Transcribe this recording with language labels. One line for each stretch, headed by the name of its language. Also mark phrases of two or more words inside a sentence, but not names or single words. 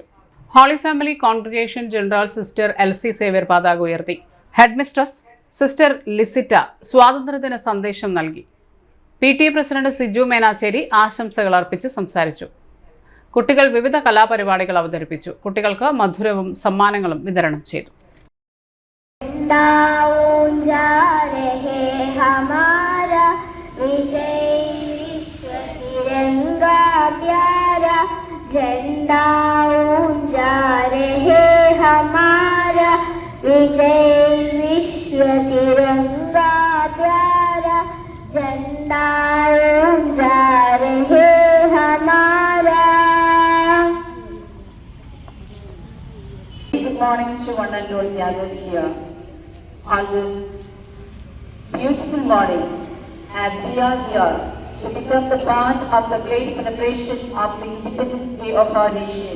Malayalam: ഹോളി ഫാമിലി കോൺഗ്രിഗേഷൻ ജനറൽ സിസ്റ്റർ LC സേവ്യർ പതാക ഉയർത്തി. ഹെഡ്മിസ്ട്രസ് സിസ്റ്റർ ലിസിറ്റ സ്വാതന്ത്ര്യദിന സന്ദേശം നൽകി. PTA പ്രസിഡന്റ് സിജു മേനാച്ചേരി ആശംസകൾ അർപ്പിച്ച് സംസാരിച്ചു. കുട്ടികൾ വിവിധ കലാപരിപാടികൾ അവതരിപ്പിച്ചു. കുട്ടികൾക്ക് മധുരവും സമ്മാനങ്ങളും വിതരണം ചെയ്തു.
Hindi: झंडा ऊंचा रहे हमारा, विजय विश्व तिरंगा प्यारा, झंडा ऊंचा रहे हमारा.
English: Good morning to one and all gathered here on this beautiful morning as we are here to become the part of the great celebration of the Independence Day of our nation.